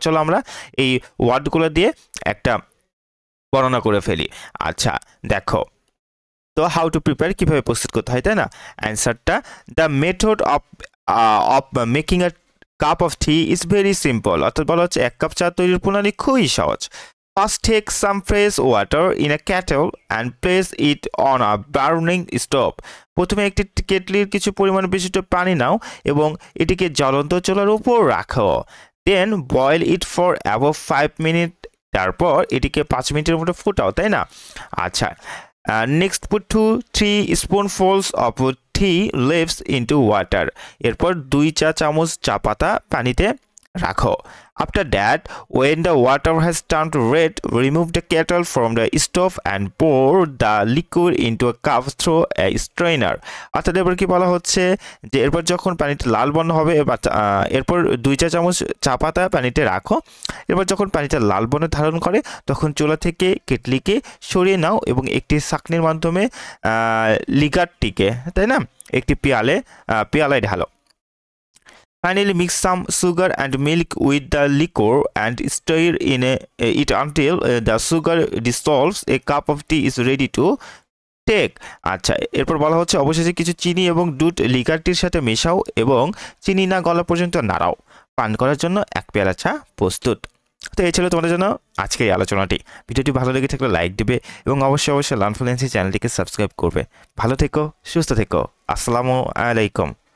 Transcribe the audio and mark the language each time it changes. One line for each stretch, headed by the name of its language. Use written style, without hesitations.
Bangla: চলো আমরা এই ওয়ার্ডগুলো দিয়ে একটা বর্ণনা করে ফেলি। আচ্ছা, দেখো তো
English: how to prepare
Bangla: কিভাবে প্রস্তুত করতে হয়, তাই না?
English: অ্যান্সারটা the method of making a cup of tea is very simple,
Bangla: অর্থাৎ বলা হচ্ছে এক কাপ চা তৈরির প্রণালী খুবই সহজ।
English: First, take some fresh water in a kettle and place it on a burning stove.
Bangla: প্রথমে একটি কেটলির কিছু পরিমাণ বিশিষ্ট পানি নাও এবং এটিকে জ্বলন্ত চুলার উপর রাখো।
English: Then boil it for about 5 minutes.
Bangla: তারপর এটিকে 5 মিনিটের মতো ফুটাও, তাই না?
English: আচ্ছা, next put 2-3 spoonfuls of tea leaves into water.
Bangla: এরপর 2 চা চামচ চা পাতা পানিতে রাখো।
English: After that, when the water has turned red, remove the kettle from the stove and pour the liquid into a cup through a strainer.
Bangla: অর্থাৎ এরপর কি বলা হচ্ছে যে এরপর যখন পানিটা লাল বর্ণ হবে এরপর 2 চা চামচ চা পাতা পানিতে রাখো। এরপর যখন পানিটা লাল বর্ণ ধারণ করে তখন চুলা থেকে কেটলিকে সরিয়ে নাও এবং একটি ছাঁকনির মাধ্যমে লিকারটিকে, তাই না, একটি পেয়ালায় ঢালো।
English: Finally, mix some sugar and milk with the liquor and stir it until the sugar dissolves. A cup of tea is ready to take.
Bangla: আচ্ছা, এরপর বলা হচ্ছে অবশেষে কিছু চিনি এবং দুধ লিকারটির সাথে মেশাও এবং চিনি না গলা পর্যন্ত নাড়াও। পান করার জন্য 1 পেয়ালা চা প্রস্তুত। তো এই ছিল তোমাদের জন্য আজকের এই আলোচনাটি। ভিডিওটি ভালো লেগে থাকলে লাইক দিবে এবং অবশ্যই লার্ন ফ্লুয়েন্সি চ্যানেলটিকে সাবস্ক্রাইব করবে। ভালো থেকো, সুস্থ থেকো। আসসালামু আলাইকুম।